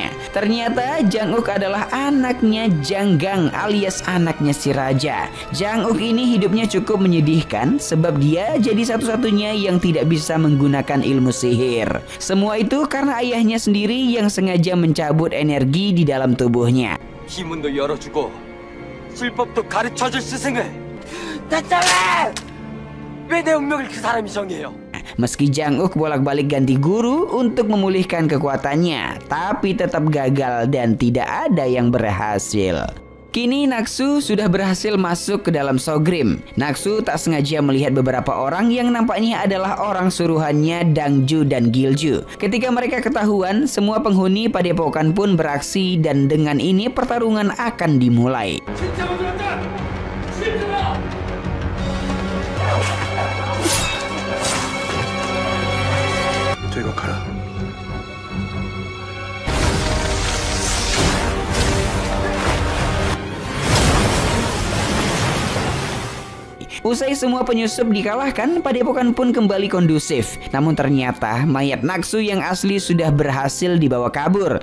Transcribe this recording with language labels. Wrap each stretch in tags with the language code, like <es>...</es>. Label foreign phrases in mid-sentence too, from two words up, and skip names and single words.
<id>Ternyata Jang Uk adalah anaknya Jang Gang alias anaknya si raja. Jang Uk ini hidupnya cukup menyedihkan sebab dia jadi satu-satunya yang tidak bisa menggunakan ilmu sihir. Semua itu karena ayahnya sendiri yang sengaja mencabut energi di dalam tubuhnya.</id> <ko>이 문도 열어주고 술법도 가르쳐줄 스승을 대체 왜 내 운명을 그 사람이 정해요?</ko> <id>Meski Jang Uk bolak-balik ganti guru untuk memulihkan kekuatannya, tapi tetap gagal dan tidak ada yang berhasil. Kini Naksu sudah berhasil masuk ke dalam Sogrim. Naksu tak sengaja melihat beberapa orang yang nampaknya adalah orang suruhannya Dangju dan Gilju. Ketika mereka ketahuan, semua penghuni padepokan pun beraksi dan dengan ini pertarungan akan dimulai.</id> <ko>저희가 가라.</ko> <id>Usai semua penyusup dikalahkan, padepokan pun kembali kondusif. Namun ternyata mayat Naksu yang asli sudah berhasil dibawa kabur.</id>